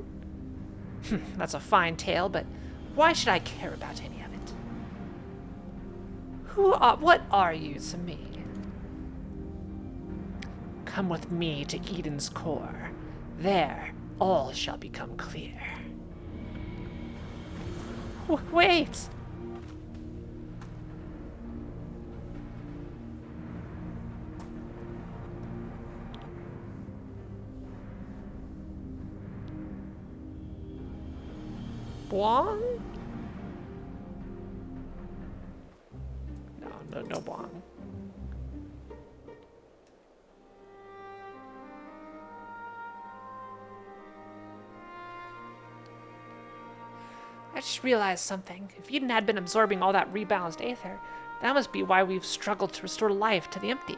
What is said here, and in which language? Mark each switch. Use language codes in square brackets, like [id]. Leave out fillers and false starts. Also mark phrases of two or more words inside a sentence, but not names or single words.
[en] That's a fine tale, but why should I care about any of it? What are you to me? Come with me to Eden's core. There, all shall become clear. Wait! Buang? No Buang. I just realized something. If Eden had been absorbing all that rebalanced aether, that must be why we've struggled to restore life to the empty.